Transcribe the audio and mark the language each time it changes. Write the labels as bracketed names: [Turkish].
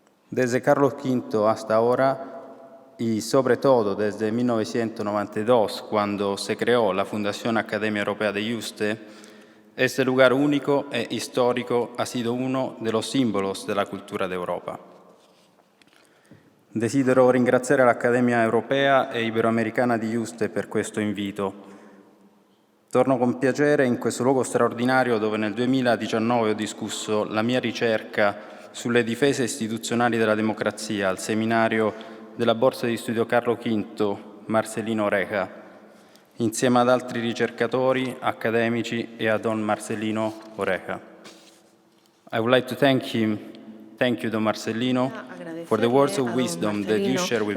[Spanish] Desde Carlos V hasta ahora, y sobre todo desde 1992, cuando se creó la Fundación Academia Europea de Juste, este lugar único e histórico ha sido uno de los símbolos de la cultura de Europa. [Italian] Desidero ringraziare l'Accademia Europea e Iberoamericana di Juste per questo invito. Torno con piacere in questo luogo straordinario dove nel 2019 ho discusso la mia ricerca sulle difese istituzionali della democrazia al seminario della borsa di studio Carlo V Marcelino Oreja, insieme ad altri ricercatori, accademici e a don Marcelino Oreja. [English] I would like to thank you, don Marcelino, for the words of wisdom that you share with